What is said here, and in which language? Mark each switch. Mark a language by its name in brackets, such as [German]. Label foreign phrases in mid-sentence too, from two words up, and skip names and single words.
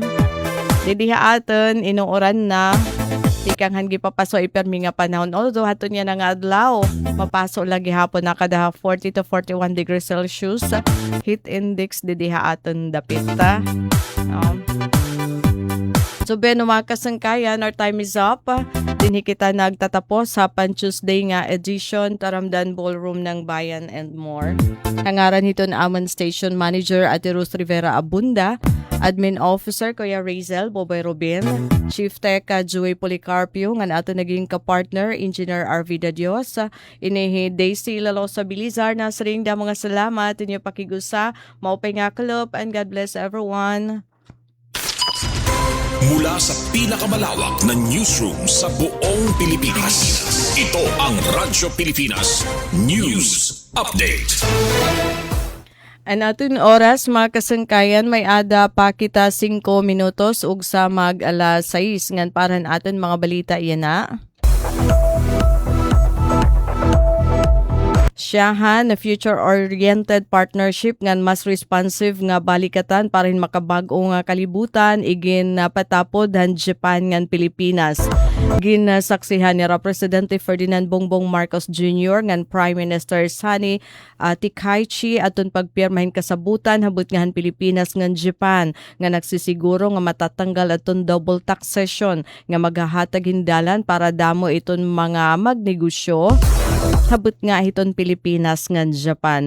[Waray] Didiha aton, inuuran na. Ikang hangi papaso ipermi nga panahon. Although hato niya nga adlaw, mapaso lagi hapon na kada [English] 40 to 41 degrees Celsius. Heat index [Waray] didiha aton dapit. So beno mga kasangkayan, [English] our time is up. [Waray] Dinhi kita nagtatapos sa Pan Tuesday nga edition Taramdan Ballroom ng Bayan and more. Hangaran hito na amon Station Manager Ate Rose Rivera Abunda, Admin Officer Kuya Razel Boboy Robin, Chief Tech Joey Policarpio, nga ato naging kapartner Engineer Arvida Dios, inihi Daisy Lalosa Bilizar na sering da mga salamat inyo pakigusa, maupay nga kalop, [English] and God bless everyone. [Filipino] Mula sa pinakamalawak na newsroom sa buong Pilipinas, ito ang Radyo Pilipinas News Update. [Waray] Ang aton oras, mga kasangkayan, may ada pa kita 5 minutos ug sa mag alas 6 ngan paran aton mga balita iyan na. Siyahan na [English] future-oriented partnership [Waray] ngan mas responsive nga balikatan para rin makabag-o nga kalibutan igin patapod han Japan ngan Pilipinas. Ginasaksihan ni Presidente Ferdinand Bongbong Marcos Jr. ngan Prime Minister Sani Tikaichi aton pagpirmahin kasabutan habot nga han Pilipinas ngan Japan nga nagsisiguro nga matatanggal aton [English] double taxation [Waray] nga maghahatag hindalan para damo iton mga magnegosyo habot nga hiton Pilipinas ngan Japan.